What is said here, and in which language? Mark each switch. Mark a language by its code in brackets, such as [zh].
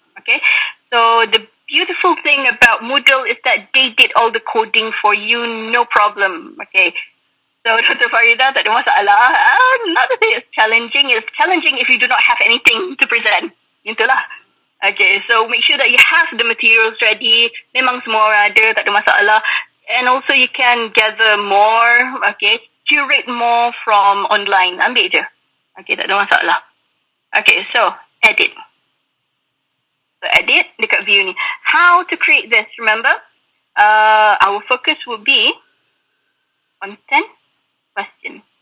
[en] Okay, so the beautiful thing about Moodle is that they did all the coding for you, no problem. Okay, so Dr. Farida, [ms] tak ada masalah. [en] Not that it's challenging if you do not have anything to present. [ms] Itulah. [en] Okay, so make sure that you have the materials ready. [ms] Memang semua orang ada, tak ada masalah. [en] And also you can gather more, okay, curate more from online. [ms] Ambil je. Okay, tak ada masalah. [en] Okay, so edit. So edit [ms] dekat [en] view ni. How to create this, remember? Our focus will be content, question.